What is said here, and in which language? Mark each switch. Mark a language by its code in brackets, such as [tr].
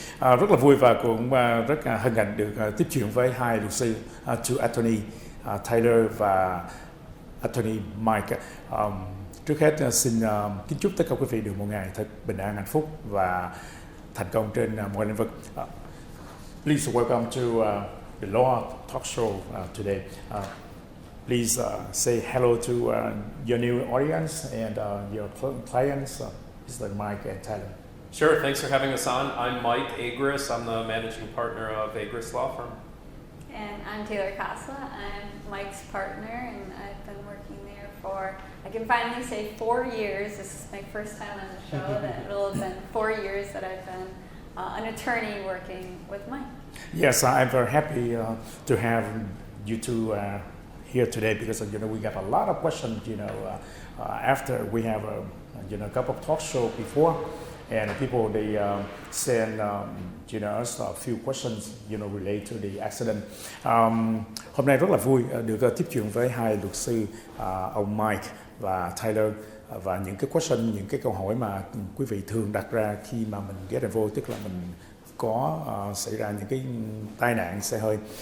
[vi] Rất là vui và cũng rất hân hạnh được tiếp chuyện với hai luật sư, Attorney Taylor và Attorney Mike. Trước hết xin kính chúc tất cả quý vị được một ngày thật bình an, hạnh phúc và thành công trên mọi lĩnh vực. [en] Please welcome to the Law Talk Show today. Please say hello to your new audience and your clients, Mr. Mike and Tyler. Sure, thanks for having us on. I'm Mike Agris. I'm the managing partner of Agris Law Firm. And I'm Taylor Kasla. I'm Mike's partner, and I've been working there for, I can finally say, 4 years. This is my first time on the show. That it'll have been 4 years that I've been an attorney working with Mike. Yes, I'm very happy to have you two here today because we got a lot of questions. After we have a couple of talk shows before, and people they send us a few questions related to the accident. [vi] Hôm nay rất là vui được tiếp chuyện với hai luật sư ông Mike và Tyler và những cái question, những cái câu hỏi mà quý vị thường đặt ra khi mà mình [en] get involved, [vi] tức là mình có xảy ra những cái tai nạn xe hơi.